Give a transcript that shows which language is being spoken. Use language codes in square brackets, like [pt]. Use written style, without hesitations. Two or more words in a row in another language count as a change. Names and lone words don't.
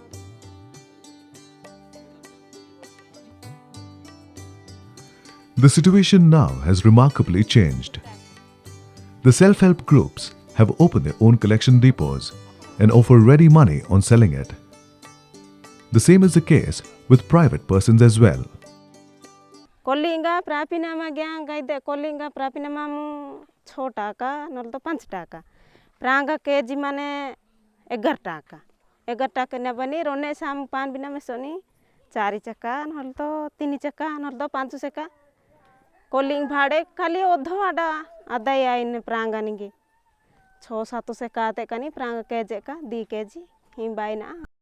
[en] The situation now has remarkably changed. The self-help groups have opened their own collection depots and offer ready money on selling it. The same is the case with private persons as well. [sat] कोलिंगा प्रापिनामा ग्यांग गाइदे कोलिंगा प्रापिनामा मु 6 टाका नल तो 5 टाका प्रांगा केजी माने 11 टाका ने बनी रोने साम पान बिना में सोनी 4 चक्का नल तो 3 चक्का नल तो 5 चक्का कोलिंग भाड़े खाली ओधो आडा आदाय आइन प्रांगा निगे 6-7 से काते कनी प्रांगा केजे का 2 केजी हिम बाइना